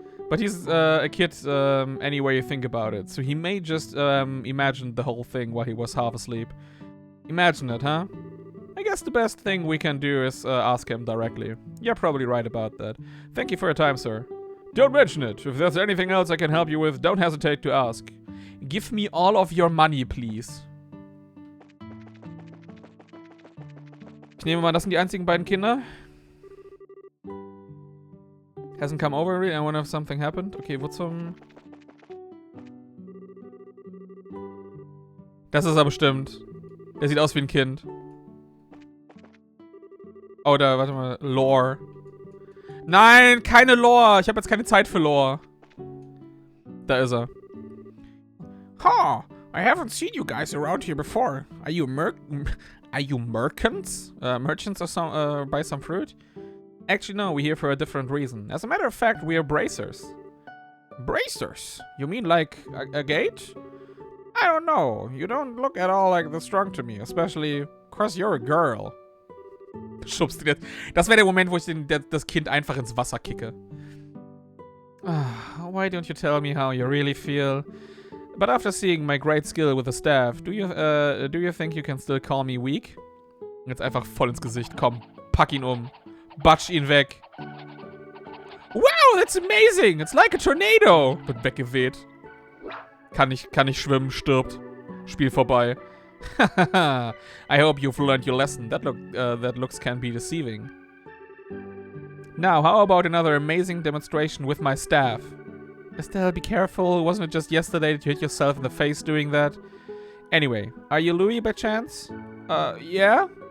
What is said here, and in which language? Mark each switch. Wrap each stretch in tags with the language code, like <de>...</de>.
<en>But he's a kid any way you think about it. So he may just imagine the whole thing while he was half asleep. Imagine it, huh? I guess the best thing we can do is ask him directly. You're probably right about that. Thank you for your time, sir. Don't mention it. If there's anything else I can help you with, don't hesitate to ask. Give me all of your money, please.</en> <de>Ich nehme mal, das sind die einzigen beiden Kinder.</de> <en>Hasn't come over really. I wonder if something happened.</en> <de>Okay, wo zum... Das ist er bestimmt. Der sieht aus wie ein Kind. Oh, da, warte mal. Lore. Nein, keine Lore. Ich habe jetzt keine Zeit für Lore. Da ist er. Huh.</de> <en>I haven't seen you guys around here before. Are you merchants? Merchants or some, buy some fruit? Actually, no, we're here for a different reason. As a matter of fact, we are bracers. Bracers? You mean like a gate? I don't know. You don't look at all like the strong to me, especially because you're a girl.</en> <de>Schubst du jetzt. Das wäre der Moment, wo ich das Kind einfach ins Wasser kicke.</de> <en>Why don't you tell me how you really feel? But after seeing my great skill with the staff, do you think you can still call me weak?</en> <de>Jetzt einfach voll ins Gesicht. Komm, pack ihn um. Batsch ihn weg.</de> <en>Wow, that's amazing. It's like a tornado.</en> <de>Wird weggeweht. Kann nicht schwimmen, stirbt. Spiel vorbei.</de> <en>I hope you've learned your lesson. That looks can be deceiving. Now, how about another amazing demonstration with my staff? Estelle, be careful. Wasn't it just yesterday that you hit yourself in the face doing that? Anyway, are you Louis by chance? Yeah?</en>